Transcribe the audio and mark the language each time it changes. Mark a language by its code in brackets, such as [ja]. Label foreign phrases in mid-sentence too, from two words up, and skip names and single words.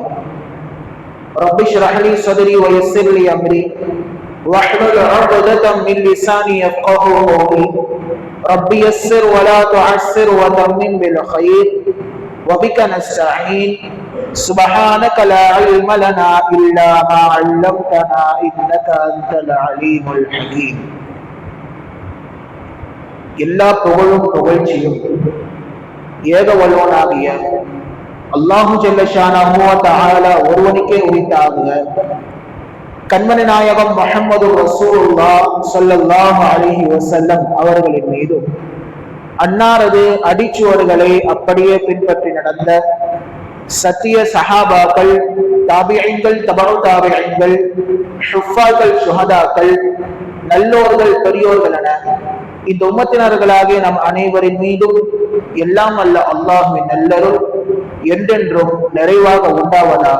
[ar] رب اشرح لي صدري ويسر لي أمري واحلل عقدة من لساني يفقهوا قولي. رب يسر ولا تعسر وتمم بالخير وبك نستعين. سبحانك لا علم لنا إلا ما علمتنا إنك أنت العليم الحكيم. [ta] எல்லா புகழும் புகழ்ச்சியும் ஏக வல்லவனாகிய அல்லாஹு [ar] جل شأنه وتعالى [ta] ஒருவனுக்கே உரித்தாகுக. கண்மணி நாயகம் முஹம்மது ரசூலுல்லாஹ் [ar] صلى الله عليه وسلم [ta] அவர்களின் மீதும் அன்னாரது அடிச்சுவடுகளை அப்படியே பின்பற்றி நடந்த சத்திய சஹாபாக்கள், தாபிஈன்கள், தபஉ தாபிஈன்கள், ஹுஃபாகள், சுஹதாக்கள், நல்லோர்கள், பெரியோர்கள் என இந்த உம்மத்தினர்களாகிய நம் அனைவரின் மீதும் எல்லாம் அல்ல அல்லாஹ்வின் நல்லருள் என்றென்றும் நிறைவாக உண்டாவதாக.